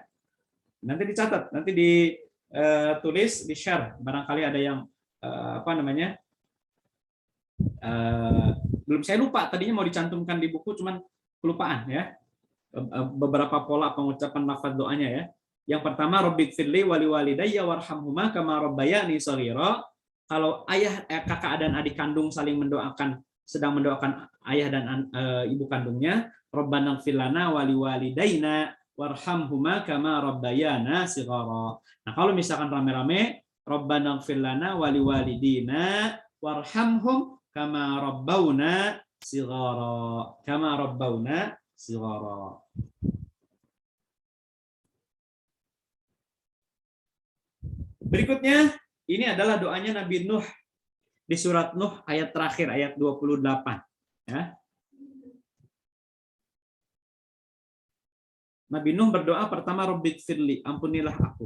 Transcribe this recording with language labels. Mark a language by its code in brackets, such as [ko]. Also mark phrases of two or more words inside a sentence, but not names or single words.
[id] Nanti dicatat, nanti ditulis, di share. Barangkali ada yang belum, saya lupa. Tadinya mau dicantumkan di buku, cuman kelupaan ya. Beberapa pola pengucapan lafaz doanya ya. Yang pertama, [ar] رب اغفر لي ولوالدي وارحمهما كما ربياني صغيرا. [id] Kalau ayah, kakak dan adik kandung saling sedang mendoakan ayah dan ibu kandungnya, [ar] ربنا اغفر لنا ولوالدينا وارحمهما كما ربيانا صغارا. [id] Nah, kalau misalkan rame-rame, [ar] ربنا اغفر لنا ولوالدينا وارحمهم كما ربونا صغارا. كما ربونا صغارا. [id] Berikutnya, ini adalah doanya Nabi Nuh di surat Nuh ayat terakhir, ayat 28. Ya. Nabi Nuh berdoa pertama, Rabbighfirli, ampunilah aku.